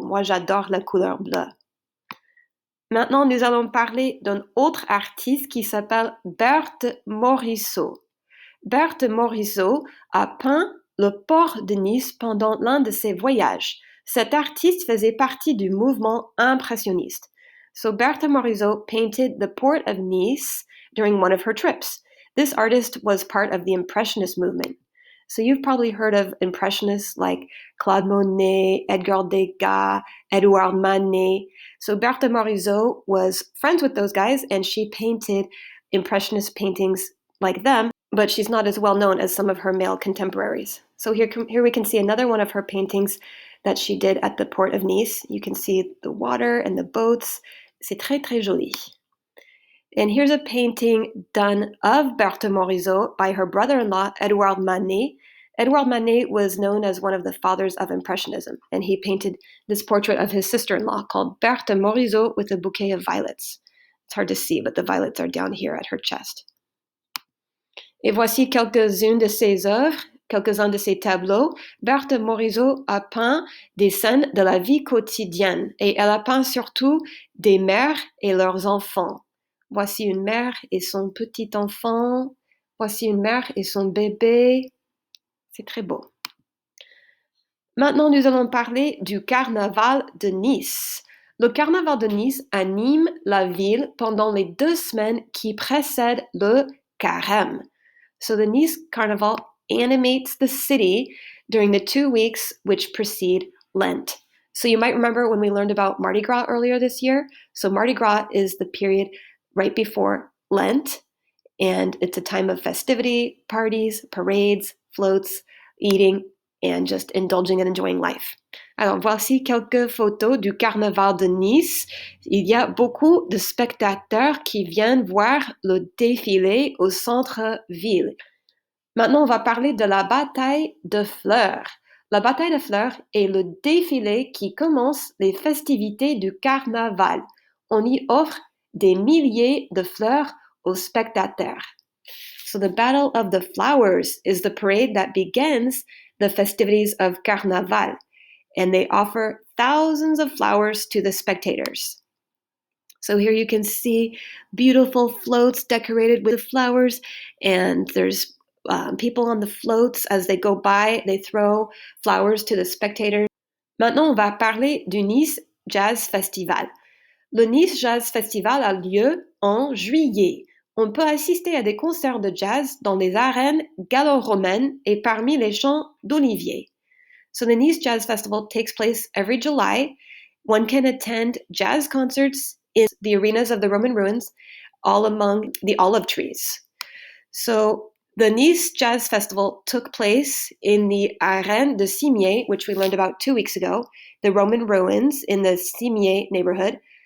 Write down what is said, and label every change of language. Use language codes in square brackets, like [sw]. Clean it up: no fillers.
[fr] Moi, j'adore la couleur bleue. Maintenant, nous allons parler d'un autre artiste qui s'appelle Berthe Morisot. Berthe Morisot a peint le port de Nice pendant l'un de ses voyages. Cet artiste faisait partie du mouvement impressionniste. [en] So Berthe Morisot painted the port of Nice during one of her trips. This artist was part of the Impressionist movement. So you've probably heard of Impressionists like Claude Monet, Edgar Degas, Edouard Manet. So Berthe Morisot was friends with those guys and she painted Impressionist paintings like them, but she's not as well known as some of her male contemporaries. So here we can see another one of her paintings that she did at the port of Nice. You can see the water and the boats. [fr] C'est très, très joli. [en] And here's a painting done of Berthe Morisot by her brother-in-law, Edouard Manet. Edouard Manet was known as one of the fathers of Impressionism, and he painted this portrait of his sister-in-law called Berthe Morisot with a bouquet of violets. It's hard to see, but the violets are down here at her chest. [fr] Et voici quelques-unes de ses œuvres, quelques-uns de ses tableaux. Berthe Morisot a peint des scènes de la vie quotidienne et elle a peint surtout des mères et leurs enfants. Voici une mère et son petit enfant. Voici une mère et son bébé. C'est très beau. Maintenant, nous allons parler du carnaval de Nice. Le carnaval de Nice anime la ville pendant les 2 semaines qui précèdent le carême. [en] So the Nice Carnival animates the city during the 2 weeks which precede Lent. So you might remember when we learned about Mardi Gras earlier this year. So Mardi Gras is the period right before Lent, and it's a time of festivity, parties, parades, floats, eating, and just indulging and enjoying life. [fr] Alors, voici quelques photos du carnaval de Nice. Il y a beaucoup de spectateurs qui viennent voir le défilé au centre-ville. Maintenant, on va parler de la bataille de fleurs. La bataille de fleurs est le défilé qui commence les festivités du carnaval. On y offre des milliers de fleurs aux spectateurs. [en] So the Battle of the Flowers is the parade that begins the festivities of Carnaval, and they offer thousands of flowers to the spectators. So here you can see beautiful floats decorated with flowers, and there's people on the floats as they go by, they throw flowers to the spectators. [fr] Maintenant, on va parler du Nice Jazz Festival. Le Nice Jazz Festival a lieu en juillet. On peut assister à des concerts de jazz dans les arènes gallo-romaines et parmi les champs d'oliviers. [en] So the Nice Jazz Festival takes place every July. One can attend jazz concerts in the arenas of the Roman ruins, all among the olive trees. So the Nice Jazz Festival took place in the Arène de Cimiez, which we learned about 2 weeks ago, the Roman ruins in the Cimiez neighborhood.